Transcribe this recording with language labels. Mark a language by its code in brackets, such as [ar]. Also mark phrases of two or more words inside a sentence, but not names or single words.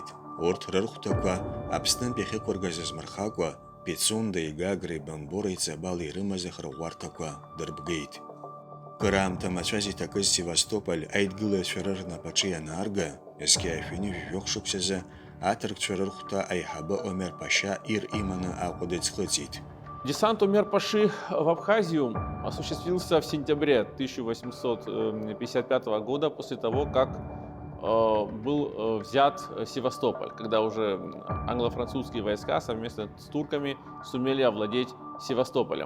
[ab] Урҭ рырхәҭақәа Аԥснынтәи ахьықәыргаз азмырхакәа Пицундеи, Гагреи, Бамбуреи, Ҵабалеи ирымаз ахырӷәӷәарҭақәа дырбгеит. Кыраамҭа мацәаз иҭакыз Севастополь аидгылаҩцәа рнапаҿы ианаарга, зқьиаашәи ижәижәох шықәсазы аҭырқәцәа рырхәҭа аиҳабы Омер Пашьа ир иманы Аҟәа дыӡхыҵит. [ru] Десант Омер Паши в Абхазию осуществился в сентябре 1855 года после того, как был взят Севастополь, когда уже англо-французские войска совместно с турками сумели овладеть Севастополем.